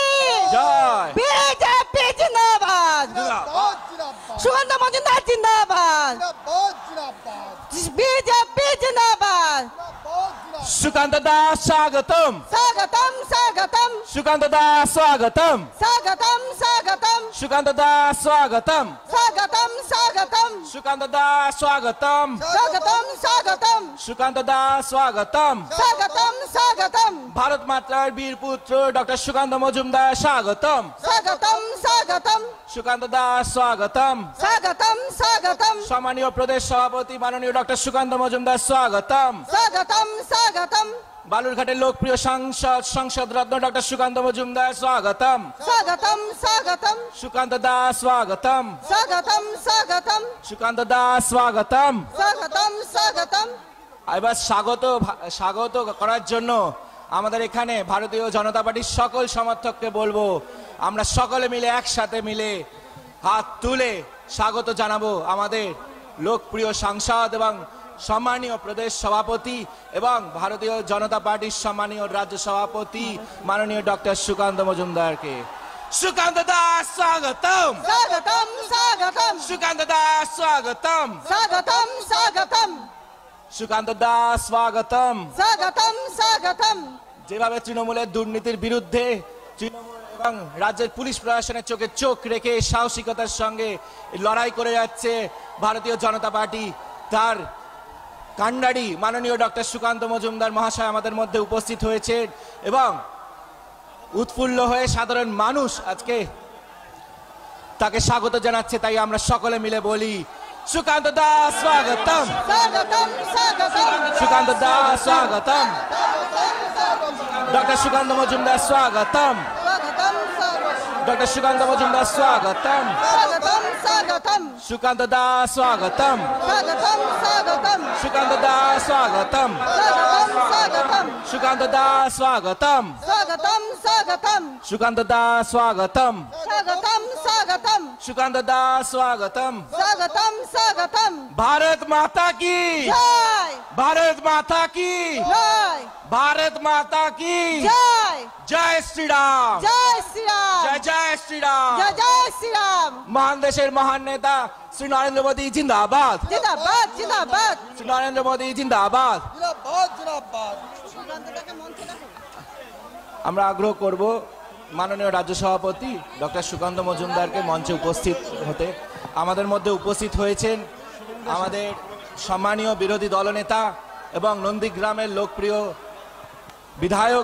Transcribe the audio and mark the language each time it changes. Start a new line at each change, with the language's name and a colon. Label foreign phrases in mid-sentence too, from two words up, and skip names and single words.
Hindi: जय
Bangla: বিজেপি জিন্দাবাদ, সুগন্ধ মজুমদার জিন্দাবাদ, বিজেপি জিন্দাবাদ। সুকান্ত দাস স্বাগতম, স্বাগতম স্বাগতম সুকান্ত দাস স্বাগতম, স্বাগতম স্বাগতম সুকান্ত দাস স্বাগতম, স্বাগতম স্বাগতম সুকান্ত দাস স্বাগতম, স্বাগতম স্বাগতম সুকান্ত দাস স্বাগতম। স্বাগতম স্বাগতম ভারত মাতার বীর পুত্র ডক্টর সুকান্ত মজুমদার স্বাগতম, স্বাগতম স্বাগতম সুকান্ত দাস স্বাগতম, স্বাগতম স্বাগতম সম্মানীয় প্রদেশ সভাপতি মাননীয় ডক্টর সুকান্ত মজুমদার স্বাগতম, স্বাগতম স্বাগতম বালুরঘাটের লোকপ্রিয় সংসদ রত্ন ডক্টর সুকান্ত মজুমদার স্বাগতম, স্বাগতম স্বাগতম সুকান্ত দাস স্বাগতম, স্বাগতম স্বাগতম সুকান্ত দাস স্বাগতম। স্বাগতম স্বাগতম এবার স্বাগত করার জন্য আমাদের এখানে ভারতীয় জনতা পার্টির সকল সমর্থককে বলবো আমরা সকলে মিলে একসাথে মিলে হাত তুলে স্বাগত জানাবো আমাদের লোকপ্রিয় সাংসদ এবং সম্মানীয় প্রদেশ সভাপতি এবং ভারতীয় জনতা পার্টির সম্মানীয় রাজ্য সভাপতি মাননীয় ডক্টর সুকান্ত মজুমদারকে। সুকান্ত দাস স্বাগতম, স্বাগতম স্বাগতম সুকান্ত দাস স্বাগতম, স্বাগতম স্বাগতম সুকান্ত দাস স্বাগতম। স্বাগতম স্বাগতম যেভাবে তৃণমূলের দুর্নীতির বিরুদ্ধে তৃণমূল এবং রাজ্যের পুলিশ প্রশাসনের চোখে চোখ রেখে সাহসিকতার সঙ্গে লড়াই করে যাচ্ছে ভারতীয় জনতা পার্টি, তার কাণ্ডারি মাননীয় ডক্টর সুকান্ত মজুমদার মহাশয় আমাদের মধ্যে উপস্থিত হয়েছে এবং উৎফুল্ল হয়ে সাধারণ মানুষ আজকে তাকে স্বাগত জানাচ্ছে। তাই আমরা সকলে মিলে বলি সুকান্ত দাস স্বাগতম, স্বাগতম স্বাগতম সুকান্ত দাস স্বাগতম, ডক্টর সুকান্ত মজুমদার স্বাগতম, স্বাগতম ডক্টর সুকান্ত মজুমদার স্বাগতম, স্বাগতম স্বাগতম সুকান্ত দাস স্বাগতম, স্বাগতম স্বাগতম সুকান্ত দাস স্বাগতম, স্বাগতম সুকান্ত দাস স্বাগতম, স্বাগতম স্বাগতম সুকান্ত দাস স্বাগতম, স্বাগতম স্বাগতম সুকান্ত দাস স্বাগতম। স্বাগতম স্বাগতম
Hindi: भारत माता की, জয় भारत माता की, জয় भारत माता की জয় जय श्री राम, जय श्रीराम जय जय श्री राम। जय जय श्रीराम
Bangla: মহান দেশের মহান নেতা শ্রী নরেন্দ্র মোদী জিন্দাবাদ, জিন্দাবাদ জিন্দাবাদ শ্রী নরেন্দ্র মোদী জিন্দাবাদ। জিন্দাবাদ জিন্দাবাদ আমরা আগ্রহ করব মাননীয় রাজ্য সভাপতি ডক্টর সুকান্ত মজুমদারকে মঞ্চে উপস্থিত হতে। আমাদের মধ্যে উপস্থিত হয়েছেন আমাদের সম্মানীয় বিরোধী দলনেতা এবং নন্দীগ্রামের লোকপ্রিয় বিধায়ক